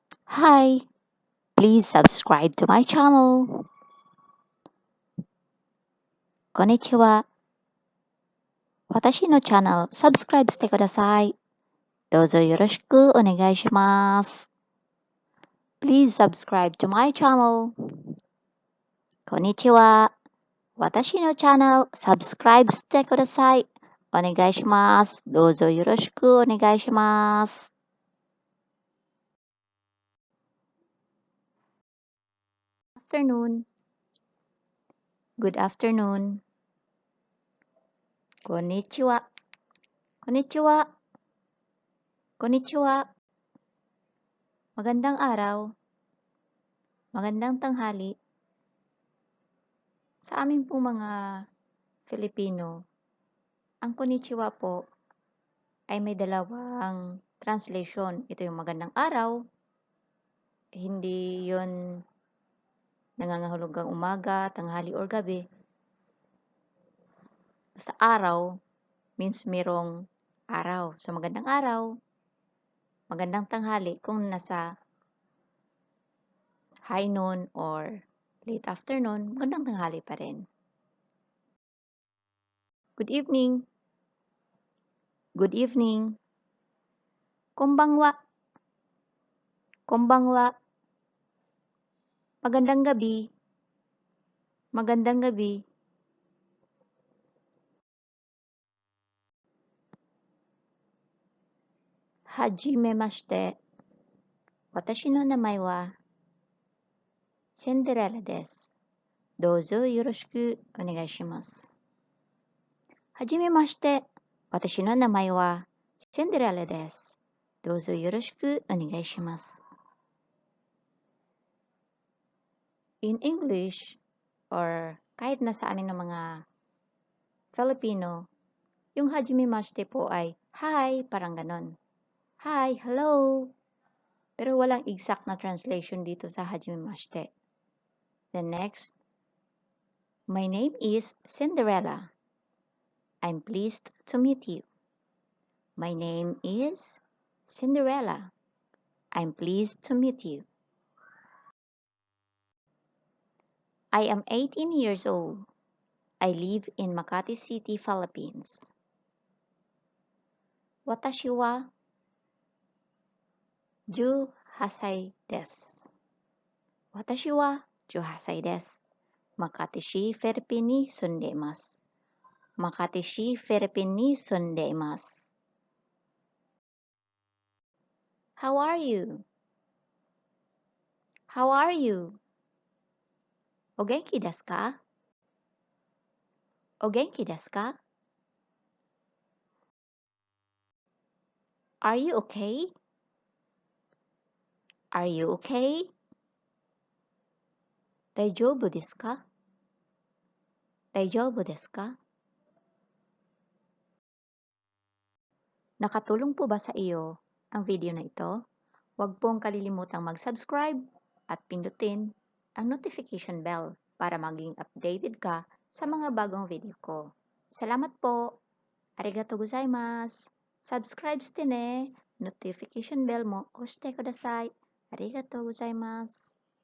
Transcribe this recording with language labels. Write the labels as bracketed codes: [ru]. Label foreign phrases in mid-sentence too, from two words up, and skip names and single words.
[en] Hi, please subscribe to my channel. [ja] Konnichiwa. 私の channel subscribe してください。どうぞよろしくお願いします。 [en] Please subscribe to my channel. [ja] こんにちは。私のチャンネル subscribe してください。お願いします。どうぞよろしくお願いします。Afternoon. [en] Good afternoon. [ja] こんにちは。こんにちは。こんにちは。 [tl] Magandang araw. Magandang tanghali. Sa amin pong mga Filipino, ang konnichiwa po ay may dalawang translation. Ito yung magandang araw. Hindi yon nangangahulugang umaga, tanghali, or gabi. Basta araw means merong araw. So magandang araw, magandang tanghali kung nasa [en] high noon [tl] or [en] late afternoon, [tl] magandang tanghali pa rin. [en] Good evening. Good evening. [ja] こんばんは。こんばんは. [tl] Magandang gabi. Magandang gabi. [ja] はじめまして. Watashi no namae wa Cinderella desu. どうぞよろしくお願いします。はじめまして. Watashi no namae wa Cinderella desu. どうぞよろしくお願いします. [en] In English, [tl] or kahit na sa amin ng mga Filipino, yung [ja] はじめまして [tl] po ay hi, parang ganon. [en] Hi, hello. [tl] Pero walang exact na translation dito sa [ja] はじめまして. [en] The next, my name is Cinderella. I'm pleased to meet you. My name is Cinderella. I'm pleased to meet you. I am 18 years old. I live in Makati City, Philippines. [ja] 私は 18歳です。私は18歳です。Makati市、フィリピンに住んでいます。Makati市、フィリピンに住んでいます。 [en] How are you? How are you? [ja] お元気ですか？お元気ですか？ [en] Are you okay? Are you okay? [ja] 大丈夫ですか？大丈夫ですか？ [tl] Nakatulong po ba sa iyo ang video na ito? Huwag pong kalilimutang mag-subscribe at pindutin ang notification bell para maging updated ka sa mga bagong video ko. Salamat po! [ja] ありがとうございます! Subscribe してね! [en] Notification bell [ja] mo 押してください。ありがとうございます。